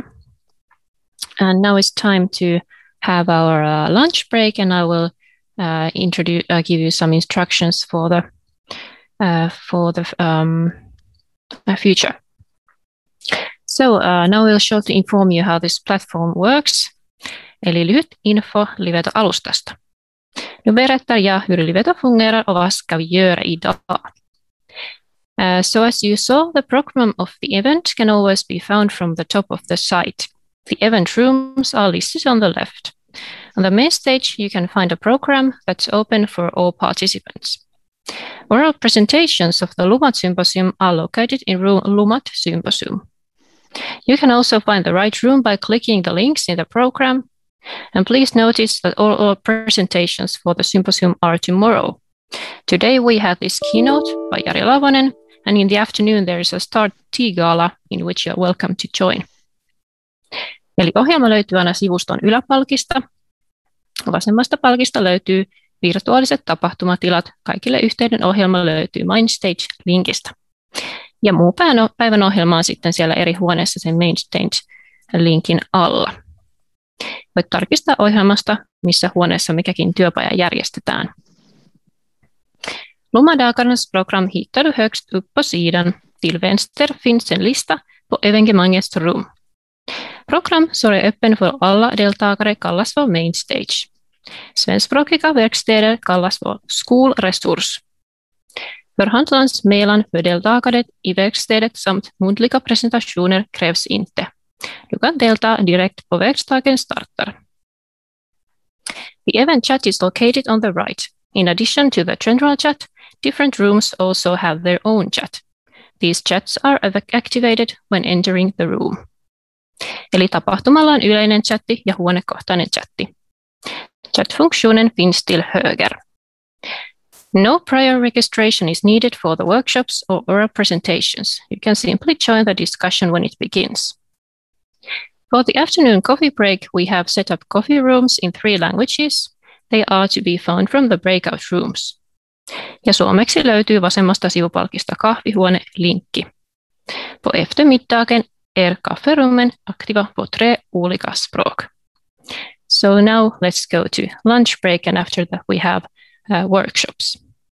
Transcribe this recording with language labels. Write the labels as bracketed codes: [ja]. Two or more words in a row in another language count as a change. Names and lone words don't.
[en] And now it's time to have our lunch break, and I will give you some instructions for the future. So now we'll shortly inform you how this platform works. [fi] Eli lyhyt info Liveta-alustasta. [sv] Nu berättar jag hur Liveta fungerar och vad ska vi göra idag. [en] So as you saw, the program of the event can always be found from the top of the site. The event rooms are listed on the left. On the main stage, you can find a program that's open for all participants. Oral presentations of the LUMA Symposium are located in room LUMA Symposium. You can also find the right room by clicking the links in the program. And please notice that all presentations for the symposium are tomorrow. Today we have this keynote by Jari Lavonen, and in the afternoon there is a start tea gala in which you are welcome to join. [fi] Eli ohjelma löytyy aina sivuston yläpalkista. Vasemmasta palkista löytyy virtuaaliset tapahtumatilat. Kaikille yhteinen ohjelma löytyy Mainstage-linkistä. Ja muu päivän ohjelma on sitten siellä eri huoneessa sen Mainstage-linkin alla. Voit tarkistaa ohjelmasta, missä huoneessa mikäkin työpaja järjestetään. [sv] LUMA-dagarnas program hittar du högst upp på sidan. Till vänster finns en lista på evenemangets rum. Program som är öppen för alla deltagare kallas för Main Stage. Svenskspråkiga verkstäder kallas för skolresurs. Förhandlingsmedlan för deltagare i verkstädet samt muntliga presentationer krävs inte. Du kan delta direkt på verkstaden startar. [en] The event chat is located on the right. In addition to the general chat, different rooms also have their own chat. These chats are activated when entering the room. [fi] Eli tapahtumalla on yleinen chatti ja huonekohtainen chatti. [sv] Chat-funktionen finns till höger. [en] No prior registration is needed for the workshops or oral presentations. You can simply join the discussion when it begins. For the afternoon coffee break, we have set up coffee rooms in 3 languages. They are to be found from the breakout rooms. [fi] Ja suomeksi löytyy vasemmasta sivupalkista kahvihuone-linkki. [sv] På eftermiddagen kafferummen aktiva på 3 olika språk. [en] So now let's go to lunch break, and after that we have workshops.